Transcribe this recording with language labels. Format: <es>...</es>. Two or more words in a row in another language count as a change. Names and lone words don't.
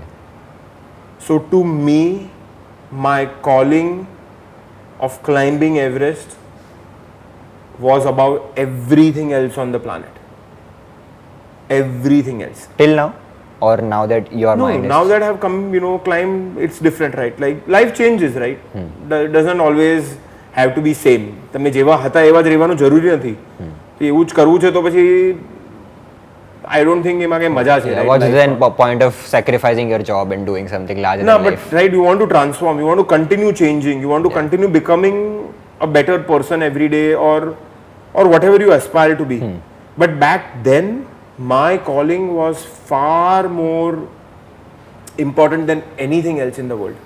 <en>So, to me, my calling of climbing Everest was about everything else on the planet. Everything else. Till now, or now that your No, mind is now that I have come, climb, it's different, right? Like life changes, right? Doesn't always have to be same.</en> <gu>તમે જેવા હતા એવા જ રહેવાનું જરૂરી નથી. એવું જ કરવું છે તો પછી</gu> <en>I don't think</en> <gu>એમાં કઈ મજા છે.</gu> <en>What's then point of sacrificing your job and doing something larger No, than but life? right, you want to transform, you want to continue changing, you want to continue becoming a better person every day, or whatever you aspire to be. But back then, my calling was far more important than anything else in the world.</en>